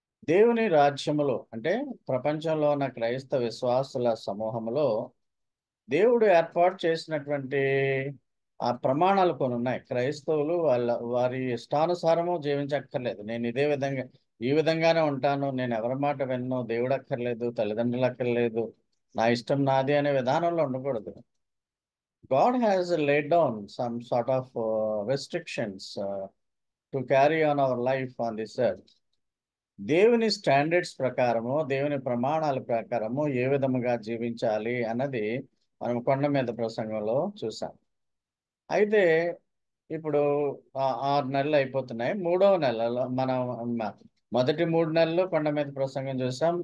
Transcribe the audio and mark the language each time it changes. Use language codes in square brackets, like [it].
[te] దేవుని రాజ్యములో అంటే ప్రపంచంలో ఉన్న క్రైస్తవ విశ్వాసుల సమూహంలో దేవుడు ఏర్పాటు చేసినటువంటి ఆ ప్రమాణాలు కొన్ని ఉన్నాయి. క్రైస్తవులు వారి ఇష్టానుసారము జీవించక్కర్లేదు. నేను ఈ విధంగానే ఉంటాను, నేను ఎవరి మాట విన్ను, దేవుడు అక్కర్లేదు, తల్లిదండ్రులు అక్కర్లేదు, నా ఇష్టం నాది అనే విధానంలో ఉండకూడదు. [en] God has laid down some sort of restrictions to carry on our life on this earth. [te] దేవుని స్టాండర్డ్స్ ప్రకారము, దేవుని ప్రమాణాల ప్రకారము ఏ విధముగా జీవించాలి అన్నది మనం కొండ మీద ప్రసంగంలో చూసాం. అయితే ఇప్పుడు 6 నెలలు అయిపోతున్నాయి. 3వ నెలలో మనం మొదటి 3 నెలలు కొండ మీద ప్రసంగం చూసాం.